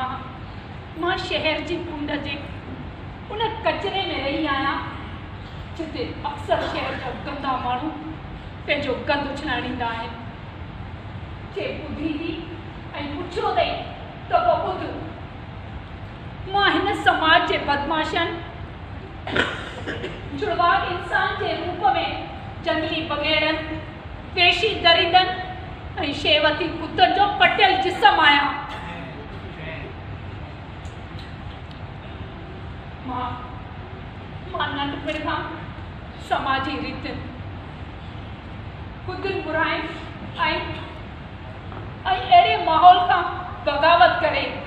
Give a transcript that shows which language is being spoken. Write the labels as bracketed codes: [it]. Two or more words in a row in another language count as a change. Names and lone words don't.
[sd] मां शहर जी कुंड जे उन कचरे में रही आहियां जिते अक्सर शहर जा गंदा माण्हू पंहिंजो गंद उछलाइण ईंदा आहिनि जे ॿुधी थी ऐं पुछियो अथई त पोइ ॿुध मां हिन समाज जे बदमाशनि जुड़वाक इंसान जे रूप में जंगली बगेड़नि पेशी दरिंदनि ऐं शेवती कुतनि जो पटियल जिस्म आहियां मां नंढपिण खां समाजी रीतियुनि खुदियुनि बुराइनि ऐं अहिड़े माहौल खां बग़ावत करे